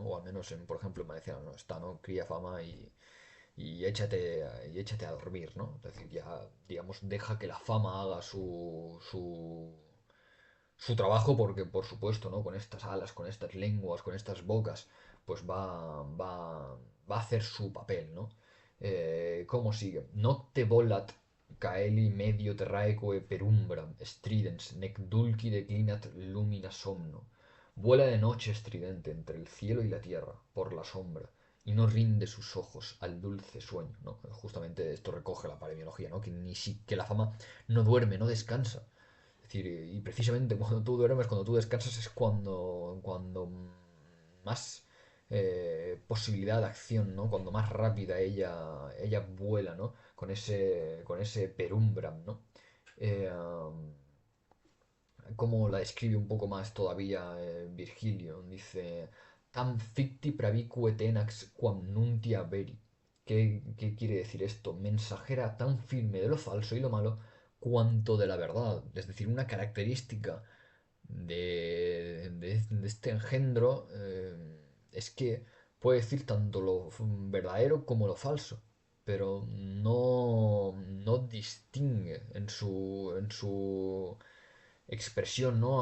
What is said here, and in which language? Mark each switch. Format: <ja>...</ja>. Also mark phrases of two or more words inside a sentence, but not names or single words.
<es>O al menos, por ejemplo, en valenciano no está, ¿no? Cría fama y échate a dormir, ¿no? Es decir, ya, digamos, deja que la fama haga su trabajo porque, por supuesto, ¿no? Con estas alas, con estas lenguas, con estas bocas, pues va a hacer su papel, ¿no? ¿Cómo sigue?</es> <la>Nocte volat caeli medio terraeque perumbram stridens, nec dulci declinat lumina somno.</la> <es>Vuela de noche estridente entre el cielo y la tierra, por la sombra, y no rinde sus ojos al dulce sueño, ¿no? Justamente esto recoge la paremiología, ¿no? Que la fama no duerme, no descansa. Es decir, y precisamente cuando tú duermes, cuando tú descansas es cuando más posibilidad de acción, ¿no? Cuando más rápida ella vuela, ¿no? Con ese perumbram, ¿no? Eh, um, Como la describe un poco más todavía Virgilio. Dice,</es> <la>tam ficti pravique tenax quam nuntia veri.</la> <es>¿Qué quiere decir esto? Mensajera tan firme de lo falso y lo malo cuanto de la verdad. Es decir, una característica de este engendro es que puede decir tanto lo verdadero como lo falso, pero no distingue en su expresión, ¿no?</es>